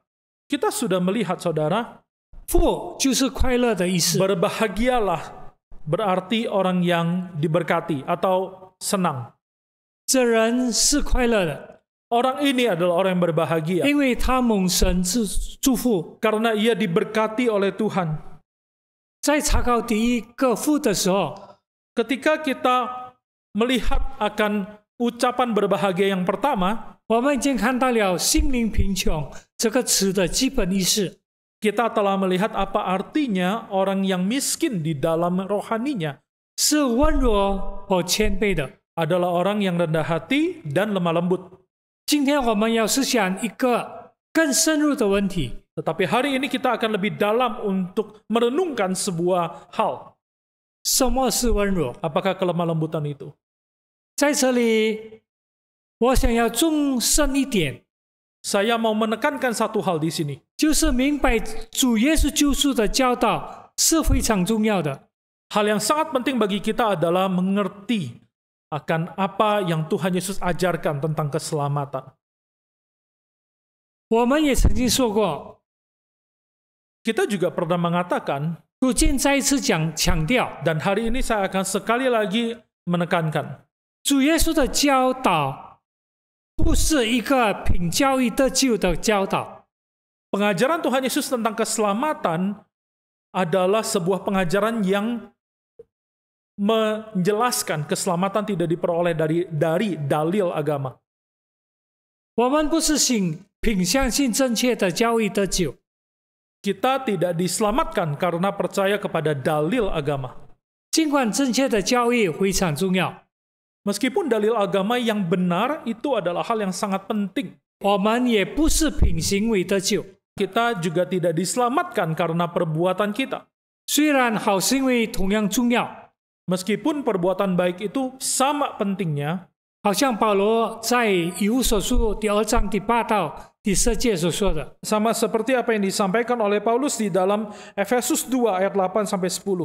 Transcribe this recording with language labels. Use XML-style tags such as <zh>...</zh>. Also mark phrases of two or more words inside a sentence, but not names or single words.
<id>Kita sudah melihat, saudara,</id> <zh>父就是快乐的意思。</zh> <id>berbahagialah berarti orang yang diberkati atau senang.</id> <zh>这人是快乐的，</zh> <id>Orang ini adalah orang yang berbahagia</id> <zh>因为他蒙神祝福。</zh> <id>karena ia diberkati oleh Tuhan.</id> <zh>在查考第一个父的时候，</zh> <id>Ketika kita melihat akan ucapan berbahagia yang pertama,</id> <zh>我们已经看到了心灵贫穷这个词的基本意思。</zh> <id>kita telah melihat apa artinya orang yang miskin di dalam rohaninya</id> <zh>是温柔和谦卑的。</zh> <id>adalah orang yang rendah hati dan lemah lembut.</id> <zh>今天我们要思想一个更深入的问题。</zh> <id>Tetapi hari ini kita akan lebih dalam untuk merenungkan sebuah hal.</id> <zh>什么是温柔？</zh> <id>Apakah kelemah lembutan itu?</id> <zh>在这里，我想要纵深一点，</zh> <id>Saya mau menekankan satu hal di sini.</id> <zh>就是明白主耶稣救赎的教导是非常重要的。</zh> <id>Hal yang sangat penting bagi kita adalah mengerti akan apa yang Tuhan Yesus ajarkan tentang keselamatan.</id> <zh>我们也曾经说过，</zh> <id>Kita juga pernah mengatakan,</id> <zh>主今再一次强调，</zh> <id>dan hari ini saya akan sekali lagi menekankan,</id> <zh>主耶稣的教导不是一个凭教义得救的教导。</zh> <id>pengajaran Tuhan Yesus tentang keselamatan adalah sebuah pengajaran yang menjelaskan keselamatan tidak diperoleh dari dalil agama.</id> <zh>我们不是凭相信正确的教义得救，</zh> <id>Kita tidak diselamatkan karena percaya kepada dalil agama.</id> <zh>尽管正确的教义非常重要，</zh> <id>Meskipun dalil agama yang benar itu adalah hal yang sangat penting.</id> <zh>我们也不是凭行为得救。</zh> <id>Kita juga tidak diselamatkan karena perbuatan kita.</id> <zh>虽然好行为同样重要，</zh> <id>Meskipun perbuatan baik itu sama pentingnya,</id> <zh>好像保罗在以弗所书第2章第8到第10节所说的，</zh> <id>sama seperti apa yang disampaikan oleh Paulus di dalam Efesus 2 ayat 8-10.</id>